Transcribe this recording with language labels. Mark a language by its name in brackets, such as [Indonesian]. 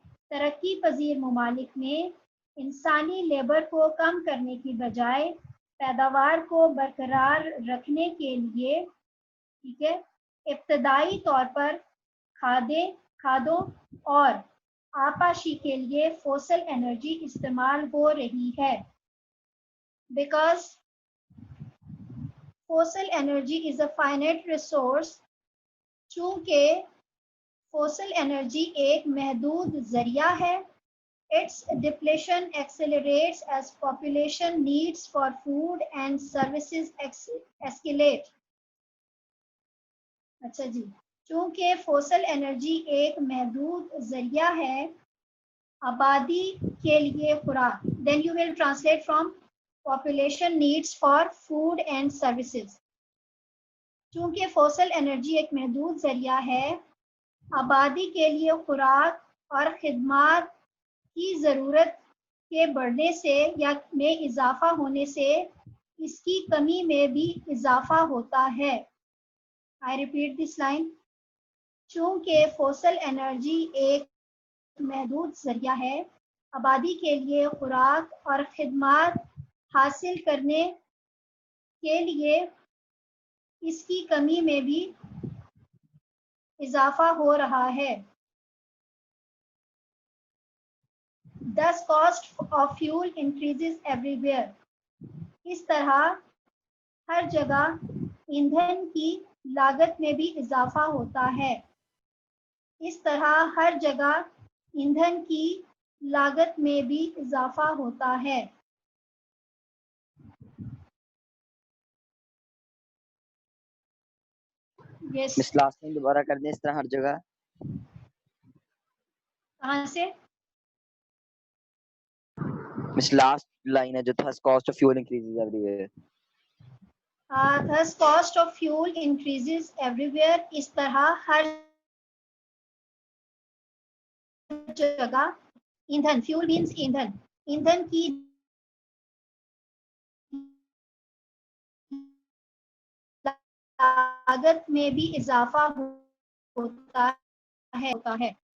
[Urdu] ترقی پذیر ممالک میں انسانی لیبر کو کم کرنے کی بجائے پیداوار کو برقرار رکھنے کے لیے ٹھیک ہے ابتدائی طور پر کھادوں اور آبپاشی کے لیے فوسل انرجی استعمال ہو رہی ہے. [English] Because fossil energy is a finite resource. [Urdu] چونکہ فوسل انرجی ایک محدود ذریعہ ہے. [English] Its depletion accelerates as population needs for food and services escalate. [Urdu] اچھا جی چونکہ فوسل انرجی ایک محدود ذریعہ ہے آبادی کے لیے خوراک. [English] Then you will translate from population needs for food and services. [Urdu] چونکہ فوسل انرجی ایک محدود ذریعہ ہے آبادی کے لیے خوراک اور خدمات کی ضرورت کے بڑھنے سے یا میں اضافہ ہونے سے اس کی کمی میں بھی اضافہ ہوتا ہے. [English] I repeat this line. [Urdu] چونکہ فوسل انرجی ایک محدود ذریعہ ہے آبادی کے لیے خوراک اور خدمات حاصل کرنے کے لیے اس کی کمی میں بھی اضافہ ہو رہا ہے. [English] Thus cost of fuel increases everywhere. [Urdu] اس طرح ہر جگہ ایندھن کی لاگت میں بھی اضافہ ہوتا ہے. اس طرح ہر جگہ ایندھن کی لاگت میں بھی اضافہ ہوتا ہے. [English] Yes. Miss last time [Urdu] دوبارہ کر دیں اس طرح ہر جگہ. کہاں سے؟ [English] miss last line [Urdu] ہے جو تھا [English] cost of fuel increases everywhere. Thus cost of fuel increases everywhere. [Urdu] اس طرح ہر جگہ ایندھن [English] fuel means [Urdu] ایندھن کی لاگت میں بھی اضافہ ہوتا ہے.